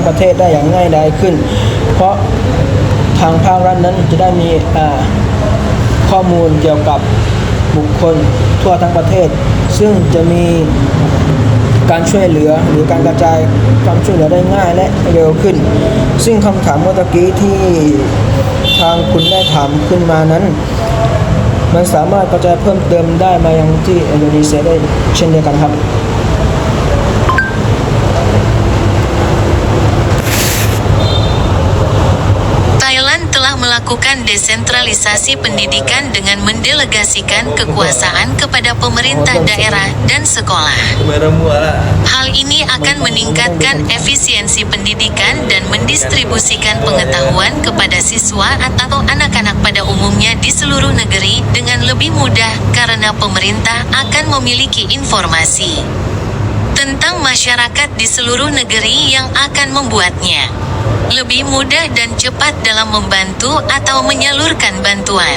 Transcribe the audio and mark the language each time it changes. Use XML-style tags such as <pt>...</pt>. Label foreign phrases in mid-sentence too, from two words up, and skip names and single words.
<th>ประเทศได้อย่างง่ายดายขึ้นเพราะทางภาครัฐนั้นจะได้มีข้อมูลเกี่ยวกับบุคคลทั่วทั้งประเทศซึ่งจะมีการช่วยเหลือหรือการกระจายความช่วยเหลือได้ง่ายและเร็วขึ้นซึ่งคำถามเมื่อตะกี้ที่ทางคุณได้ถามขึ้นมานั้นมันสามารถกระจายเพิ่มเติมได้มายังที่อินโดนีเซียได้เช่นเดียวกันครับ</th> <id>Thailand telah melakukan desentralisasi pendidikan dengan mendelegasikan kekuasaan kepada pemerintah daerah dan sekolah. Hal ini akan meningkatkan efisiensi pendidikan dan mendistribusikan pengetahuan kepada siswa atau anak-anak pada umumnya di seluruh negeri dengan lebih mudah karena pemerintah akan memiliki informasi tentang masyarakat di seluruh negeri yang akan membuatnya lebih mudah dan cepat dalam membantu atau menyalurkan bantuan.</id>